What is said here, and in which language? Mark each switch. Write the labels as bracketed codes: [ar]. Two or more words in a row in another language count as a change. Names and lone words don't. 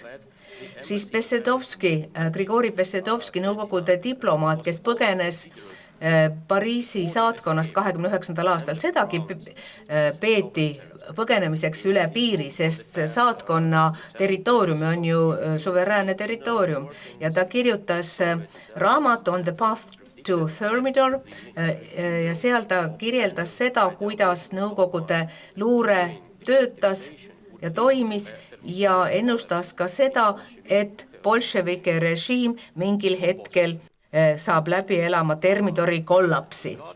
[et] Siis Grigori Bessedovski, Nõukogude diplomaat, kes põgenes Pariisi saatkonnast 29. aastal, sedagi peeti põgenemiseks üle piiri, sest saatkonna territoorium on ju suveräänne territoorium. Ja ta kirjutas raamatu On the Path to Thermidor ja seal ta kirjeldas seda, kuidas Nõukogude luure töötas ja toimis ja ennustas ka seda, et bolševike režiim mingil hetkel saab läbi elama Thermidori kollapsi.